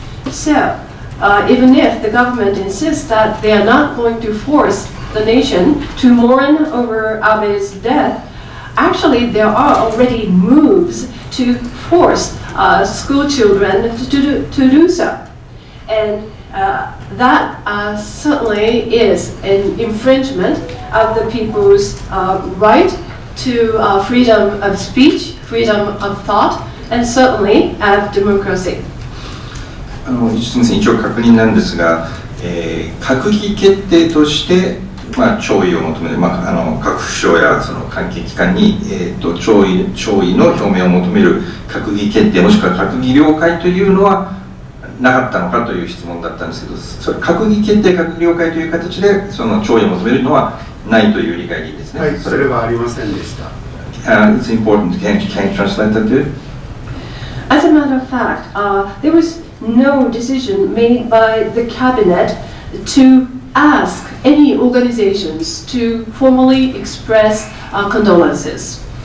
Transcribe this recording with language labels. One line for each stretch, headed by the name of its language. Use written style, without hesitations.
English: So, even if the government insists that they are not going to force the nation to mourn over Abe's death, actually there are already moves to force school children to do so. And that certainly is an infringement of the people's right to freedom of speech, freedom of thought, and certainly of democracy.
Japanese: 一応確認なんですが、閣議決定として、弔意を求める、各府省やその関係機関に、弔意の表明を求める閣議決定もしくは閣議了解というのはなかったのかという質問だったんですけど、それ閣議決定、閣議了解という形でその弔意を求めるのはないという理解でいいですね。はい、それはありませんでした。
English: It's important. Can you translate that too? As a matter of fact, there was no decision made by the cabinet to ask any organizations to formally express condolences.